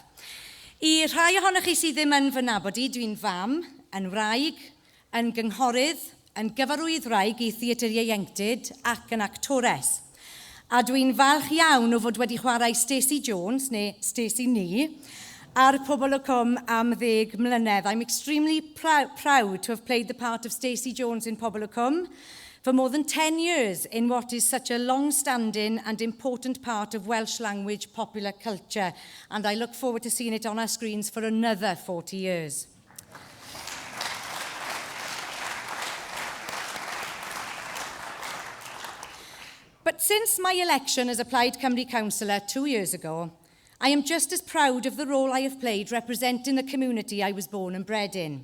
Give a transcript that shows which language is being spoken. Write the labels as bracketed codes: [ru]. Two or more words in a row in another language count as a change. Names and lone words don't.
[cy] I rhai ohonych chi sydd ddim yn fy nabod I, dwi'n fam, yn wraig, yn gynghorydd, yn gyfarwydd wraig I theatr ieuenctid ac yn actores. A dwi'n falch iawn o fod wedi chwarae Stacey Jones, neu Stacey Ni, ar Pobl y Cwm am 10 mlynedd. [en] I'm extremely proud to have played the part of Stacey Jones in Pobl y Cwm for more than 10 years in what is such a long-standing and important part of Welsh language popular culture. And I look forward to seeing it on our screens for another 40 years. But since my election as a Plaid Cymru councillor 2 years ago, I am just as proud of the role I have played representing the community I was born and bred in.